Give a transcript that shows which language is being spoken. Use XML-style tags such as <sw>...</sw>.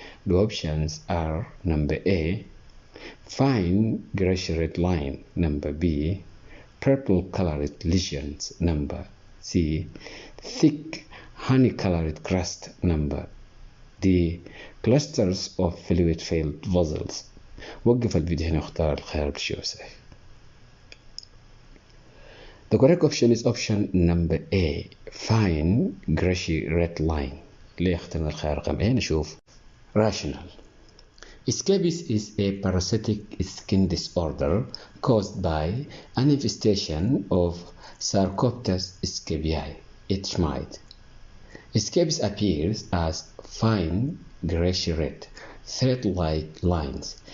<en>The options are number A, fine grayish red line, number B, purple colored lesions, number C, thick honey colored crust, number D, clusters of fluid filled vessels.</en> <ar>وقف الفيديو هنا واختار الخيار بشيء صحيح.</ar> <en>The correct option is option number A, fine grayish red line.</en> <ar>اللي اخترنا الخيار رقم A نشوف rational.</ar> <en>Scabies is a parasitic skin disorder caused by an infestation of Sarcoptes scabiei, its mite. Scabies appears as fine grayish red, thread-like lines.</en>